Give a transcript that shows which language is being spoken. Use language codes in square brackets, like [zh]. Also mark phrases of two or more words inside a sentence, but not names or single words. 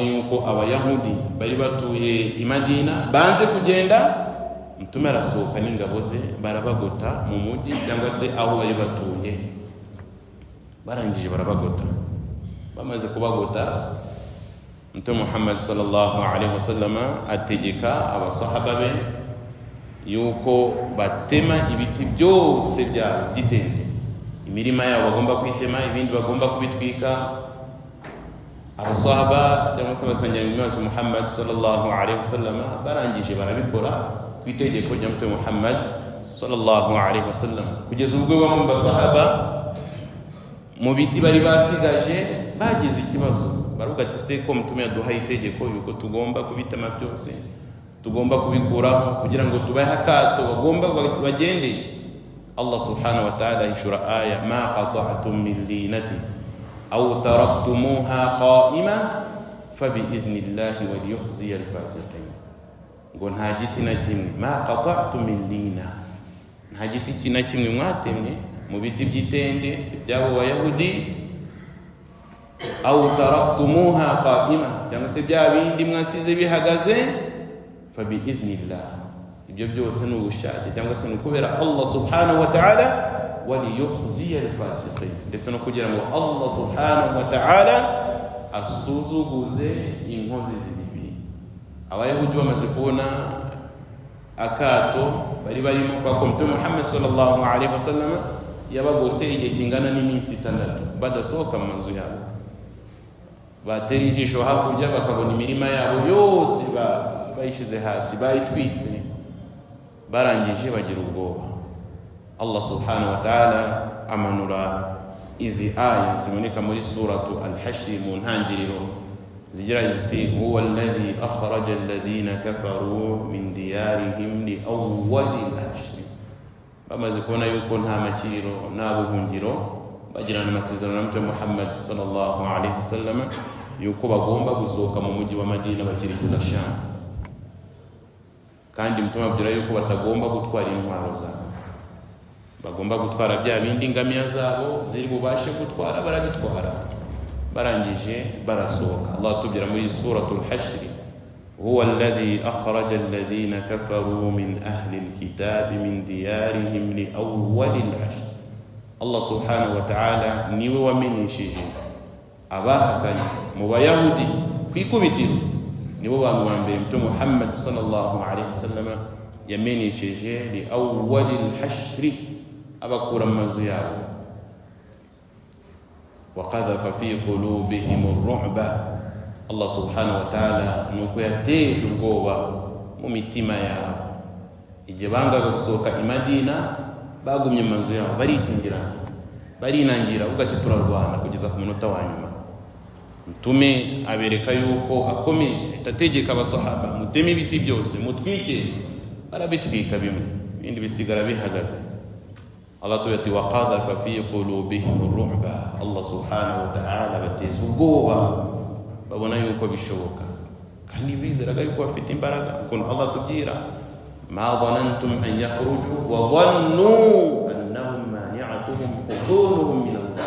[rw] yuko abayahudi bari batuye i Madina banze kugenda mtume arasohoka n'ingabo ze barabagota mu mujyi cyangwa se aho bari batuye barangije barabagota bamaze kubagota mtume Muhammad [ar] صلى الله عليه وسلم [rw] ategeka abasahaba be yuko batema ibiti byose bya gitende imirima yabo bagomba kwitema ibindi bagomba kubitwika. Abasahaba cyangwa se basengera Imam Muhammad [ar] صلى الله عليه وسلم [rw] barangije barabikora ku itegeko rya mtume Muhammad [ar] صلى الله عليه وسلم [rw] kugeza ubwo bamwe mu basahaba mu biti bari basigaje bagize ikibazo baruga ati se ko mtume yaduhaye itegeko yuko tugomba kubitema byose tugomba kubikura kugira ngo tubahe akato bagomba bagende. [ar] الله سبحانه وتعالى [rw] ishura aya [ar] ما قطعتم من لينة أو تركتموها قائمة فبإذن الله وليخزي الفاسقين. [rw] Ngo nta giti na kimwe [ar] ما قطعتم من لين [rw] nta giti na kimwe mwatemye mu biti by'itende byabo bayahudi [ar] أو تركتموها قائمة [rw] cyangwa se bya bindi mwasize bihagaze [ar] فبإذن الله [rw] ibyo byose ni ubushake cyangwa se kubera Allah [ar] سبحانه وتعالى وليخزي الفاسقين [rw] ndetse no kugira ngo Allah [ar] سبحانه وتعالى [rw] asuzuguze inkozi z'ibibi. Abayahudi bamaze kubona akato bari barimo kwa mtume Muhammad [ar] صلى الله عليه وسلم [rw] yabagose igihe kingana n'iminsi 6 badasohoka mu manzu yabo batera ijisho hakurya bakabona imirima yabo yose bayishize hasi bayitwitse barangije bagira ubwoba. Allah [ar] سبحانه وتعالى [rw] amanura izi aya zimanika muri suratu al-Hashr mu ntangiriro zigira ziti [ar] هو الذي أخرج الذين كفروا من ديارهم لأول الحشر. [rw] Bamaze kubona yuko nta makiriro nta buhungiro bagirana amasezerano na mtume Muhammad [ar] صلى الله عليه وسلم [rw] yuko bagomba gusohoka mu mujyi wa Madina bakirikiza Sham, kandi mtume abwira yuko batagomba gutwara intwaro zabo, bagomba gutwara bya bindi ngamiya zabo ziri bubashe gutwara barabitwara. Barangije barasohoka. [ar] Allah [rw] tubwira muri [ar] suratul Hashr هو الذي أخرج الذين كفروا من أهل الكتاب من ديارهم لأول الحشر. [rw] Allah [ar] سبحانه وتعالى [rw] niwe wamenyesheje abahakanye mu bayahudi kwikubitiro, nibo bantu ba mbere mtume Muhammad [ar] صلى الله عليه وسلم [rw] yamenyesheje [ar] لأول الحشر [rw] abakura mu mazu yabo. [ar] وقذف في قلوبهم الرعب. [rw] Allah [ar] سبحانه وتعالى [rw] nuko yateje ubwoba mu mitima yabo. Igihe bangaga gusohoka i Madina bagumye mu mazu yabo barikingirana barinangira ugati turarwana kugeza ku munota wa nyuma. Mtume abereka yuko akomeje itategeka abasahaba muteme ibiti byose mutwike, barabitwika bimwe ibindi bisigara bihagaze. [ar] Allah tuyati وقذف في قلوبهم الرعب. [rw] Allah [ar] سبحانه وتعالى [rw] bateza ubwoba babona yuko bishoboka kandi bizeraga yuko bafite imbaraga. Kuko Allah tubwira [ar] ما ظننتم أن يخرجوا وظنوا أنهم مانعتهم حصونهم من الله.